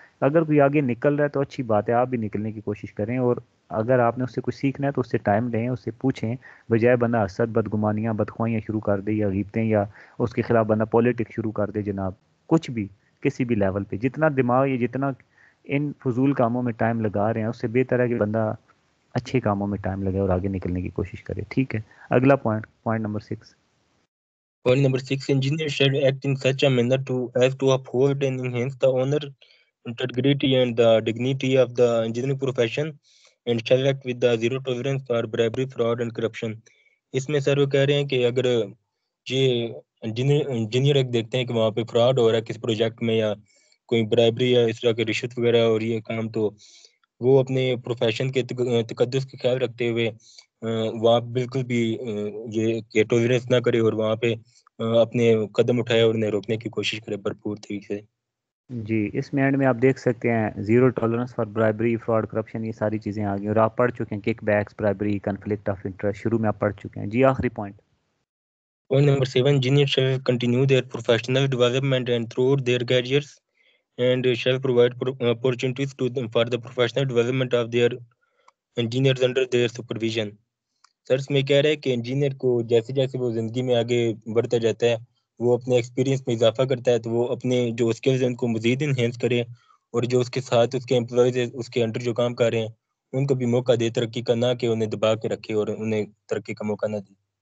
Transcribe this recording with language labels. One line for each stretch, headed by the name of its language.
Urdu: اگر کوئی آگے نکل رہا ہے تو اچھی بات ہے، آپ بھی نکلنے کی کوشش کریں، اور اگر آپ نے اس سے کچھ سیکھنا ہے تو اس سے ٹائم لیں، اس سے پوچھیں، بجائے بندہ حسد، بدگمانیاں، بدخواہیاں شروع کر دے یا غیبتیں، یا اس کے خلاف بندہ پولیٹکس شروع کر دے. جناب کچھ بھی کسی بھی لیول پہ جتنا دماغ یا جتنا ان فضول کاموں میں ٹائم لگا رہے ہیں اس سے بہتر ہے کہ بندہ اچھے کاموں میں ٹائم لگے اور آگے نکلنے کی کوشش کرے. ٹھیک ہے، اگلا point number 6.
English: Point number 6, engineers should act in such a manner as to uphold and enhance the honor, integrity, and the dignity of the engineering profession, and shall act with the zero tolerance for bribery, fraud, and corruption.
Urdu: اس میں سر وہ کہہ رہے ہیں کہ اگر یہ engineer ایک دیکھتے ہیں کہ وہاں پہ فراڈ ہو رہا ہے کسی پروجیکٹ میں یا کوئی برائبری یا اس طرح کی رشوت وغیرہ ہو رہی ہے کام، تو وہ اپنے پروفیشن کے تقدس کا خیال رکھتے ہوئے وہاں بالکل بھی یہ ٹولرنس نہ کرے اور وہاں پہ اپنے قدم اٹھائے اور انہیں روکنے کی کوشش کرے بھرپور طریقے سے. جی، اس میں اینڈ میں آپ دیکھ سکتے ہیں zero tolerance for bribery, fraud, corruption, یہ ساری چیزیں آ گئی اور آپ پڑھ چکے ہیں kick backs, bribery, conflict of interest, شروع میں آپ پڑھ چکے ہیں. جی آخری point.
English: Point number 7, engineers shall continue their professional development and throughout their careers and shall provide opportunities for the professional development of their engineers under their supervision.
Urdu: سر اس میں کہہ رہے ہیں کہ انجینئر کو جیسے جیسے وہ زندگی میں آگے بڑھتا جاتا ہے وہ اپنے ایکسپیرینس میں اضافہ کرتا ہے، تو وہ اپنے جو اسکلز ہیں ان کو مزید انہینس کرے، اور جو اس کے ساتھ اس کے امپلائیز اس کے انڈر جو کام کر رہے ہیں ان کو بھی موقع دے ترقی کا، نہ کہ انہیں دبا کے رکھے اور انہیں ترقی کا موقع نہ دے.